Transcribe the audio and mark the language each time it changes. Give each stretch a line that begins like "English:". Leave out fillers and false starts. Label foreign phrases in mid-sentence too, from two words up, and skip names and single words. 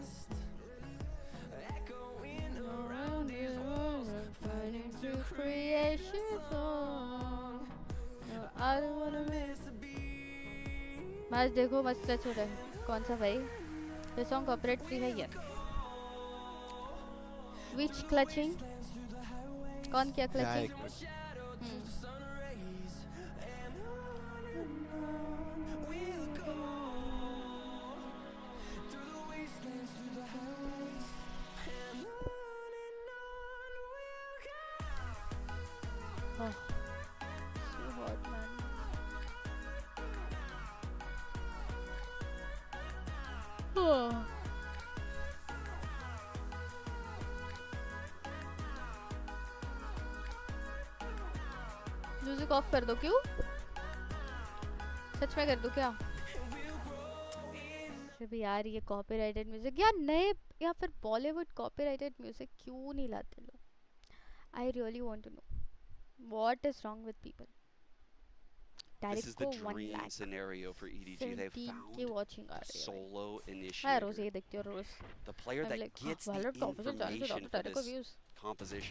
Hindi: मैच देखो मस्त टच हो रहा है। कौन सा भाई? ये
English: song copyright free
Hindi: है ये।
English: which clutching?
Hindi: कौन किया क्लचिंग?
English: Oh, so hot, man. Oh. music off
Hindi: कर दो क्यों? सच में कर दो क्या? भी यार ये
English: copyrighted music
Hindi: या नए या फिर बॉलीवुड
English: copyrighted music
Hindi: क्यों नहीं लाते लोग?
English: I really want to know what is wrong with people. This is the dream scenario for EDG. They've found solo initiator, the player that gets the information for this composition.